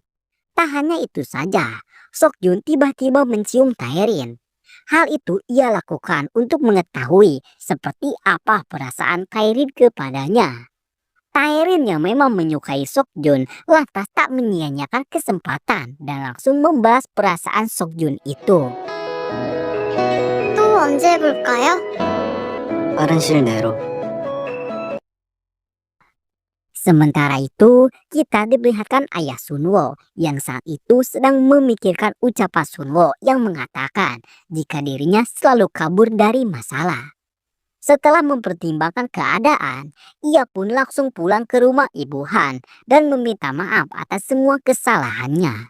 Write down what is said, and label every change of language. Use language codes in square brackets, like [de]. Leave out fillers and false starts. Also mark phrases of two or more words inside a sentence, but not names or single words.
[id] Tak hanya itu saja, Seokjun tiba-tiba mencium Taerin. Hal itu ia lakukan untuk mengetahui seperti apa perasaan Taerin kepadanya. Taerin yang memang menyukai Seokjun lantas tak menyia-nyiakan kesempatan dan langsung membahas perasaan Seokjun itu. [ko] 또 언제 해볼까요? 빠른 시일 내로 [id] Sementara itu, kita diperlihatkan ayah Sunwo yang saat itu sedang memikirkan ucapan Sunwo yang mengatakan jika dirinya selalu kabur dari masalah. Setelah mempertimbangkan keadaan, ia pun langsung pulang ke rumah Ibu Han dan meminta maaf atas semua kesalahannya.